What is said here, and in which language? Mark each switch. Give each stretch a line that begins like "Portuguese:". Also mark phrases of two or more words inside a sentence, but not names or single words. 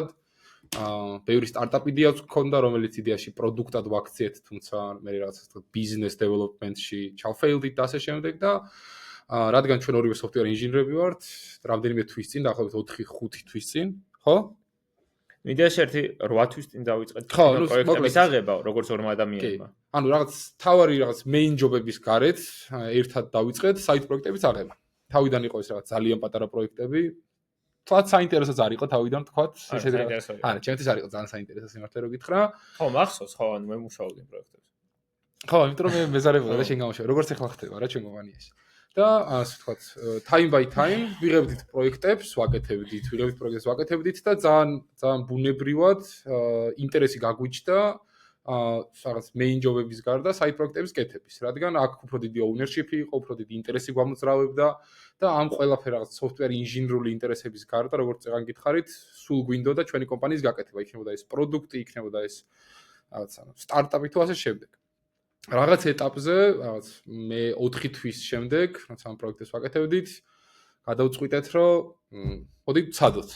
Georgian: ბევრი სტარტაპ იდეაც გქონდა, რომელიც იდეაში პროდუქტად ვაქციეთ, თუმცა მე რაღაცა თქო
English: business development-
Georgian: ში ჩავფეილდით და ასე შემდეგ და რადგან ჩვენ ორივე
English: software engineer-
Georgian: ები ვართ, რამდენიმე თვის წინ, დაახლოებით 4-5 თვის წინ, ხო? მიდიაში ერთი 8 თვის წინ დავიწყეთ პროექტების აღება, როგორც ორმა ადამიანმა. ანუ რაღაც თავარი რაღაც
English: main job-
Georgian: ების გარეთ ერთად დავიწყეთ side პროექტების აღება. თავიდან იყო ეს რაღაც ძალიან პატარა პროექტები. თქვათ საინტერესოც არ იყო თავიდან თქვათ ისეთი რაღაც. არა, ჩემთვის არ იყო ძალიან საინტერესო სიმართლე რო გითხრა. ხო, მახსოვს, ხო, ანუ მე მუშაობდი პროექტებზე. ხო, იმიტომ რომ მე მეზარებოდა და შენ გამუშავე. როგორც ახლა ხდება რა ჩვენ კომპანიაში. და ასე ვთქვათ,
English: time by time
Georgian: ვიღებდით პროექტებს, ვაკეთებდით და ძალიან ბუნებრივად ინტერესი გაგვიჩნდა რაღაც
English: main job-
Georgian: ების გარდა side პროექტების კეთების, რადგან აქ უფრო დიდი ownership-ი იყო, უფრო დიდი ინტერესი გვამოძრავებდა და ამ ყველაფერ რაღაც
English: software engineer-
Georgian: ული ინტერესების გარდა, როგორც წეგან გითხარით, სულ გვინდოდა ჩვენი კომპანიის გაკეთება, იქნებოდა ეს პროდუქტი, იქნებოდა ეს რაღაც სტარტაპი თუ ასე შემდეგ. რაღაც ეტაპზე, რაღაც მე 4 თვის შემდეგ, რაც ამ პროექტებს ვაკეთებდით, გადავწყვიტეთ, რომ მოდი ვცადოთ.